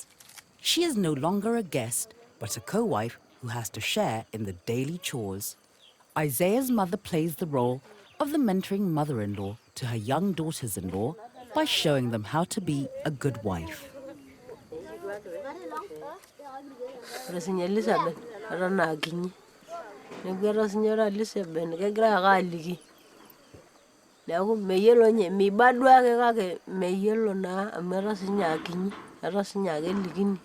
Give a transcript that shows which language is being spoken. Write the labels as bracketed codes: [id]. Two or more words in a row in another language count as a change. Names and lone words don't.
[en] She is no longer a guest, but a co-wife who has to share in the daily chores. Isaiah's mother plays the role of the mentoring mother-in-law to her young daughters-in-law, by showing them how to be a good wife. [mas] Ore sinye Elizabeth eton naa kinyi. Neeku eton sinye ore Elizabeth kegirai ake aaliki. Neeku meyiolo ninye, miba duake kake meyiolo naa amu eton sinye aa kinyi, eton sinye aa kelikini.